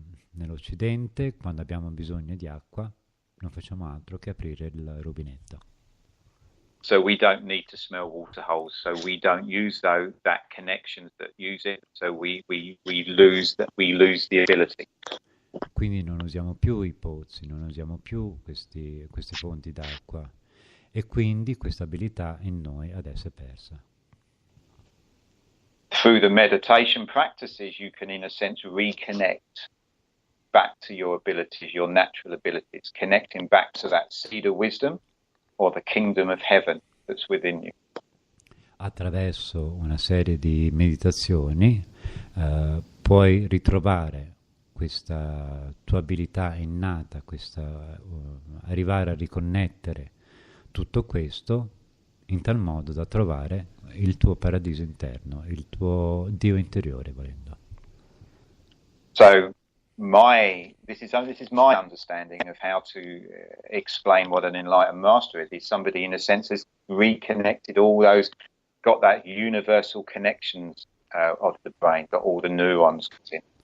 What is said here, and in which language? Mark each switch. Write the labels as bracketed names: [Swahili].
[Italian] Nell'Occidente, quando abbiamo bisogno di acqua, non facciamo altro che aprire il rubinetto. [English] So we don't need to smell water holes. So we don't use that connections that use it. So we lose the ability. [Italian] Quindi non usiamo più i pozzi, non usiamo più queste fonti d'acqua, e quindi questa abilità in noi adesso è persa. [English] Through the meditation practices, you can, in a sense, reconnect back to your abilities, your natural abilities, connecting back to that seed of wisdom or the kingdom of heaven that's within you. [Italian] Attraverso una serie di meditazioni puoi ritrovare questa tua abilità innata, arrivare a riconnettere tutto questo in tal modo da trovare il tuo paradiso interno, il tuo Dio interiore, volendo. [English] So this is my understanding of how to explain what an enlightened master is. He's somebody, in a sense, has reconnected all those, got that universal connections of the brain, got all the neurons in.